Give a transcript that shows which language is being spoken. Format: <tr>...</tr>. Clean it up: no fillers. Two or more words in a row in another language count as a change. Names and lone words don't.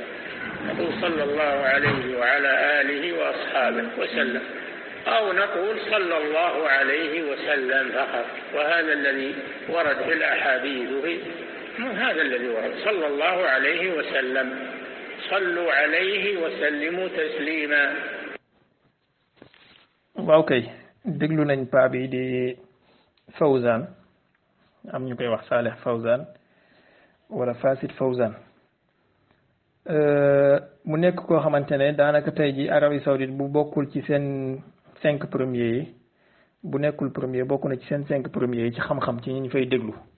<ar>نقول صلى الله عليه وعلى آله وأصحابه وسلم، أو نقول صلى الله عليه وسلم فقط، وهذا الذي ورد في الأحاديث هذا الذي ورد صلى الله عليه وسلم. صلوا عليه وسلموا تسليما.</ar> <wo>waaw kay déglu nañ paa bi di Fawzan, am ñu koy wax Salih Fawzan wala Fasid Fawzan, mu nekk koo xamante ne daanaka tey ji Arabie Saoudite bu bokkul ci seen 5 premiers yi, bu nekkul premier bokk na ci seen 5 premiers yi ci xam-xam ci ñi ñu fay déglu.</wo>